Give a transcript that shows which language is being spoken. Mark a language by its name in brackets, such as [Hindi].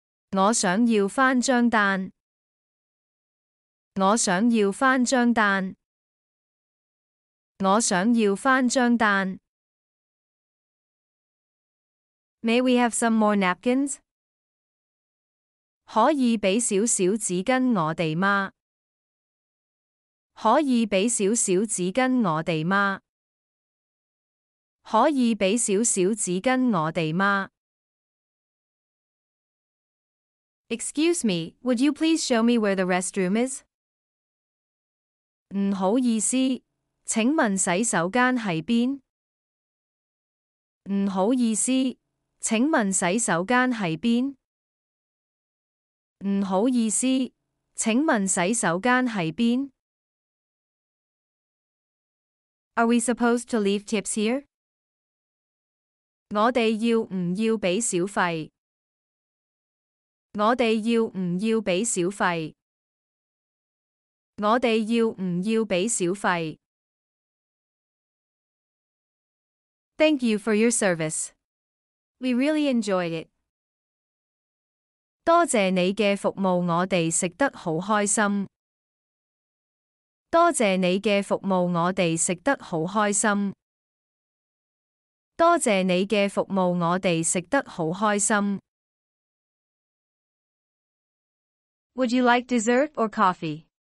[Cantonese] 我想要返張單。我想要返張單。我想要返張單。 [English] May we have some more napkins? [Cantonese] 可以俾少少紙巾我哋嗎？可以俾少少紙巾我哋嗎？可以俾少少紙巾我哋嗎？ [English] Excuse me, would you please show me where the restroom is? [Cantonese] 唔好意思，請問洗手間喺邊？唔好意思，請問洗手間喺邊？唔好意思，請問洗手間喺邊？ [English] Are we supposed to leave tips here? [Cantonese] 我哋要唔要俾小費？我哋要唔要俾小費？我哋要唔要俾小費？ [English] Thank you for your service. We really enjoyed it. [Cantonese] 多謝你嘅服務，我哋食得好開心。多謝你嘅服務，我哋食得好開心。多謝你嘅服務，我哋食得好開心。 [English] Would you like dessert or coffee?